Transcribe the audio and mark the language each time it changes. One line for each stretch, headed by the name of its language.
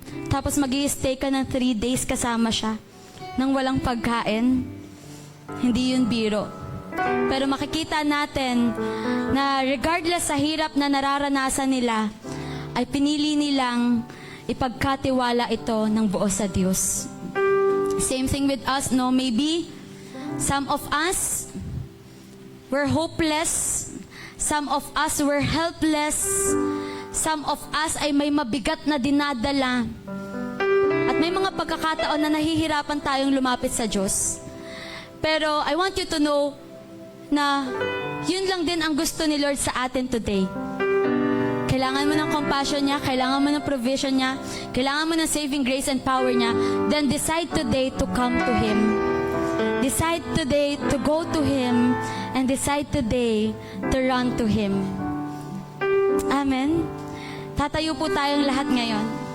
Filipino: Tapos mag-i-stay ka ng 3 days kasama siya nang walang pagkain. Hindi yun biro. Pero makikita natin na regardless sa hirap na nararanasan nila, ay pinili nilang ipagkatiwala ito ng buo sa Diyos.
English: Same thing with us, no? Maybe some of us were hopeless. Some of us were helpless. Some of us
Filipino: ay may mabigat na dinadala. At may mga pagkakataon na nahihirapan tayong lumapit sa Diyos. Pero
English: I want you to know
Filipino: na yun lang din ang gusto ni Lord sa atin today. Kailangan mo ng compassion niya, kailangan mo ng provision niya, kailangan mo ng saving grace and power niya,
English: then decide today to come to Him. Decide today to go to Him, and decide today to run to Him. Amen?
Filipino: Tatayo po tayong lahat ngayon.